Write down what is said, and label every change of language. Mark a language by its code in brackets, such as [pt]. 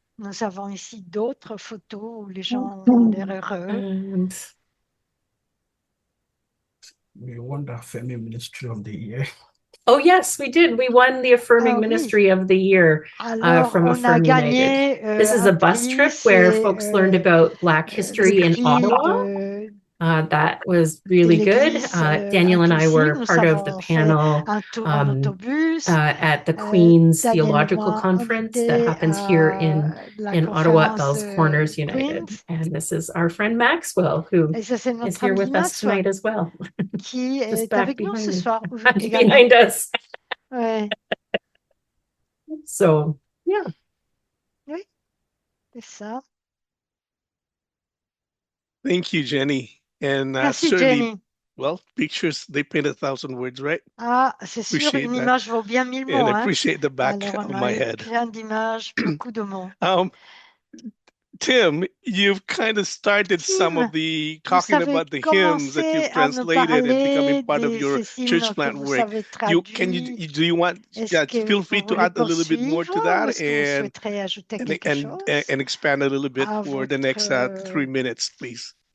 [fr] Nous avons ici d'autres photos où les gens ont l'air heureux. [en] We won the Affirming Ministry of the Year. Oh, yes, we did. We won the Affirming Ministry of the Year from Affirm United. This is a bus trip where folks learned about Black history in Ottawa. That was really good. Daniel and I were part of the panel at the Queen's Theological Conference that happens here in Ottawa at Bell's Corners United. And this is our friend Maxwell, who is here with us tonight as well. [fr] Qui est avec nous ce soir. [en] Behind us. So, yeah. [fr] Oui, c'est ça. [en] Thank you, Jenny. And [fr] Merci, [en] certainly, [fr] Jenny. [en] well, pictures, they paint 1,000 words, right? [fr] Ah, c'est sûr, une image vaut bien 1000 mots. [en] And I appreciate the back of my head. [fr] Plein d'images, beaucoup de mots. [en] Tim, you've kind of started some of the talking about the hymns that you've translated and becoming part of your church plant work. Do you want? Feel free to add a little bit more to that and expand a little bit for the next 3 minutes, please.